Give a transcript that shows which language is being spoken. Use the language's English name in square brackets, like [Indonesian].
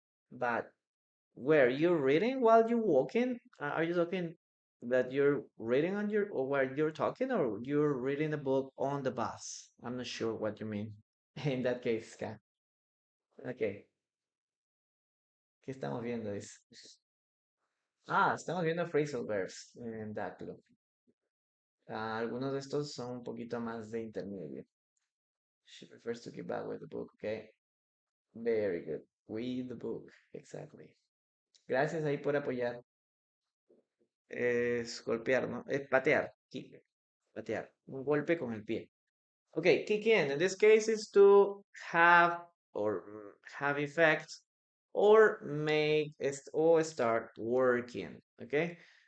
[English] But where you're reading while you're walking? Are you talking that you're reading on your or while you're talking, or you're reading a book on the bus? I'm not sure what you mean in that case, Kat. [Spanish] Okay, ¿qué estamos viendo? Estamos viendo phrasal verbs en that club. Algunos de estos son un poquito más de intermedio. [English] She prefers to keep back with the book, okay? Very good. With the book, exactly. [Spanish] Gracias ahí por apoyar. Es golpear, ¿no? Es patear. Kick. Patear. Un golpe con el pie. [English] Okay, kick in. In this case is to have or have effect or make or start working. Okay?